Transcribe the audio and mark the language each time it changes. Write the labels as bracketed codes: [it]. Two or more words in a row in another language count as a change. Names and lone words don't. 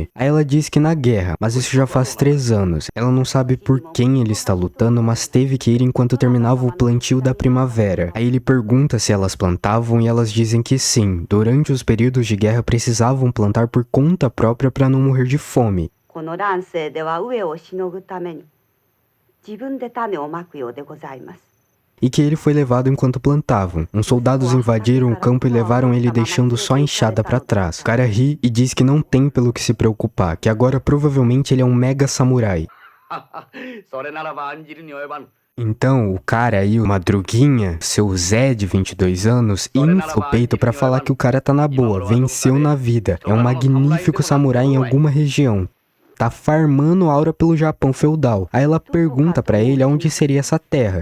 [pt] Aí ela diz que na guerra, mas isso já faz 3 anos. Ela não sabe por quem ele está lutando, mas teve que ir enquanto terminava o plantio da primavera. Aí ele pergunta se elas plantavam e elas dizem que sim. Durante os períodos de guerra precisavam plantar por conta própria pra não morrer de fome. [ja] この乱世では飢えをしのぐために自分で種をまくようでございます。 [pt] E que ele foi levado enquanto plantavam. Uns soldados invadiram o campo e levaram ele deixando só a enxada pra trás. O cara ri e diz que não tem pelo que se preocupar, que agora provavelmente ele é um mega samurai. [ja] それならば案じるに及ばぬ。 [pt] Então, o cara aí, o Madruguinha, seu Zé de 22 anos, infla o peito pra falar que o cara tá na boa, venceu na vida, é um magnífico samurai em alguma região. Tá farmando aura pelo Japão feudal. Aí ela pergunta pra ele aonde seria essa terra.